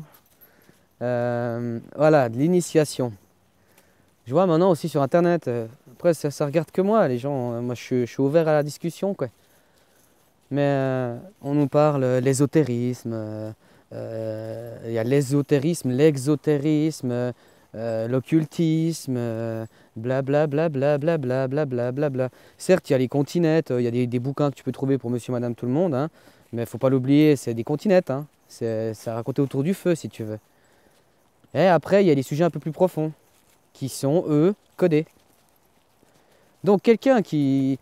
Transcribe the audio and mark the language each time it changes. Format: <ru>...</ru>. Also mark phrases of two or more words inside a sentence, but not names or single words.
<fr>Voilà, de l'initiation. Je vois maintenant aussi sur Internet. Après, ça regarde que moi, les gens. Moi, je suis ouvert à la discussion, quoi. Mais on nous parle l'ésotérisme. Il y a l'ésotérisme, l'exotérisme, l'occultisme, bla bla bla bla bla bla bla bla bla bla. Certes, il y a les continettes, il y a des bouquins que tu peux trouver pour monsieur, madame, tout le monde, hein, mais faut pas l'oublier, c'est des continettes, hein. C'est à raconter autour du feu, si tu veux. Et après, il y a des sujets un peu plus profonds, qui sont, eux, codés. Donc, quelqu'un qui.</fr>